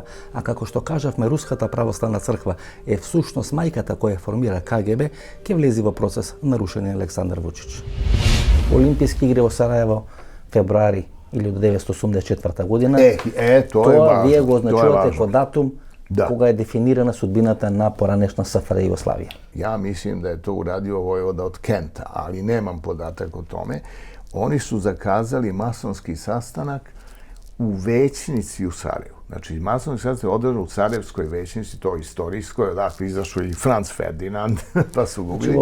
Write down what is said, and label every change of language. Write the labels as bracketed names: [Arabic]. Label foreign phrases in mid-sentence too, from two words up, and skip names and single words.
[Macedonian] А како што кажавме, Руската православна црква е всушност мајката која формира КГБ, ќе влези во процес нарушени Александар Вучич. Олимписки игри во Сараево, февруари 1984 година. Тоа вие го означувате како датум кога [Serbian] je definirana sudbinata na poranešna SFRJ Jugoslavije? Ja mislim da je to uradio vojvoda od Kenta, ali nemam podatak o tome. Oni su zakazali masonski sastanak u većnici u Sarajevu. Znači, masovni sastanak je održan u Sarajevskoj većnici, to istorijskoj, odakle izašao i Franz Ferdinand, pa su ga ubili.